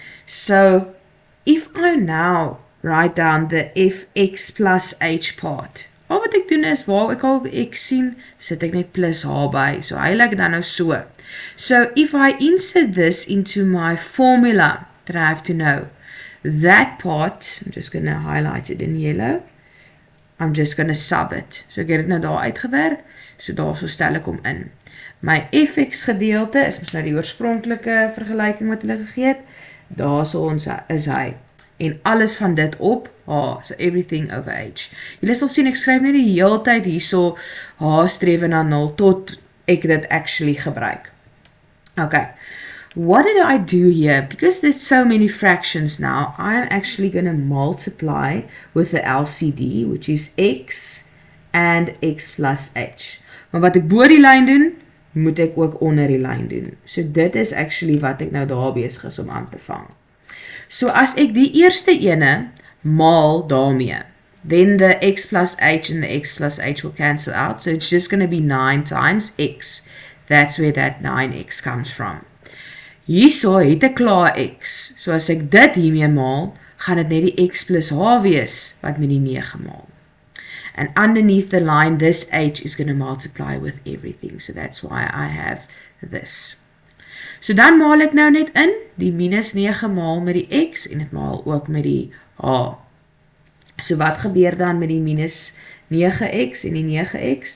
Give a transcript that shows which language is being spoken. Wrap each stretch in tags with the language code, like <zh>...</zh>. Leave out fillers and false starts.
<en>So, if I now write down the fx plus h part,</en> <af>al wat ek doen is, waar ek al x sien, sit ek net plus h by. So hy lyk dan nou so.</af> <en>So if I insert this into my formula, that I have to know, that part, I'm just going to highlight it in yellow, I'm just going to sub it.</en> <af>So ek het dit nou daar uitgewerk, so daar so stel ek hom in. My fx gedeelte is mos nou die oorspronklike vergelyking wat hulle gegee het, daar so ons is hy. En alles van dit op h,</af> <en>so everything over h.</en> <af>Julle sal sien, ek skryf net die hele tyd hierso h streef na 0 tot ek dit actually gebruik.</af> <en>Okay, what did I do here? Because there's so many fractions now, I'm actually going to multiply with the LCD, which is x and x plus h.</en> <af>Maar wat ek bo die lyn doen, moet ek ook onder die lyn doen. So dit is actually wat ek nou daar besig is om aan te vang. So as ek die eerste ene maal daarmee,</af> <en>then the x plus h and the x plus h will cancel out. So it's just going to be 9 times x. That's where that 9x comes from.</en> <af>Hierso het ek klaar x. So as ek dit hiermee maal, gaan dit net die x plus h wees, wat met die 9 maal.</af> <en>And underneath the line, this h is going to multiply with everything. So that's why I have this.</en> <af>So dan maal ek nou net in, die minus 9 maal met die x, en het maal ook met die h. So wat gebeur dan met die minus 9x en die 9x?</af>